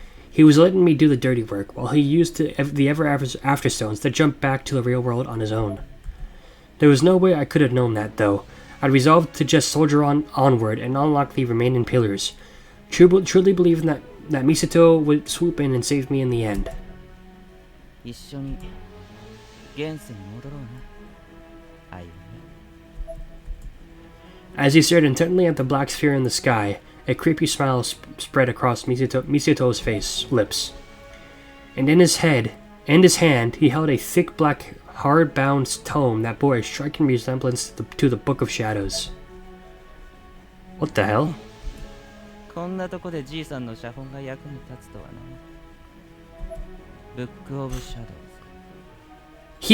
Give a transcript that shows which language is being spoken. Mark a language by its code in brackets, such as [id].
[en] He was letting me do the dirty work, while he used the Afterstones to jump back to the real world on his own. There was no way I could have known that, though. I'd resolved to just soldier onward and unlock the remaining pillars, truly believing that Misato would swoop in and save me in the end. [ja] 一緒に現世に戻ろうな、歩み。 [en] As he stared intently at the black sphere in the sky, a creepy smile spread across Misato's lips. And in his hand, he held a thick black, hard-bound tome that bore a striking resemblance to the Book of Shadows. What the hell? [ja] こんなとこでじいさんの写本が役に立つとはな。ブックオブシャドウズ。